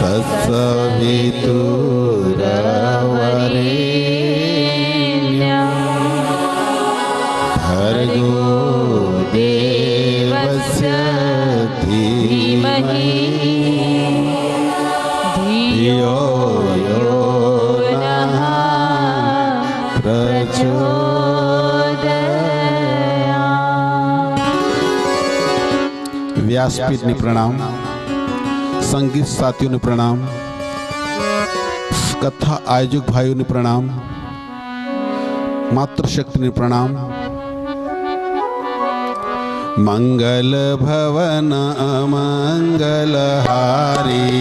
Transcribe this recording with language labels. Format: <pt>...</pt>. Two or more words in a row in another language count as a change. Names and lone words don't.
<sa>तत्सवितुर्वरेण्यं भर्गो देवस्य धीमहि धियो यो नः प्रचोदयात्।</sa> <gu>વ્યાસપીઠને પ્રણામ, સંગીત સાથીઓને પ્રણામ, કથા આયોજક ભાઈઓને પ્રણામ, માતૃશક્તિને પ્રણામ.</gu> <awa>मंगल भवन मंगलहारी</awa>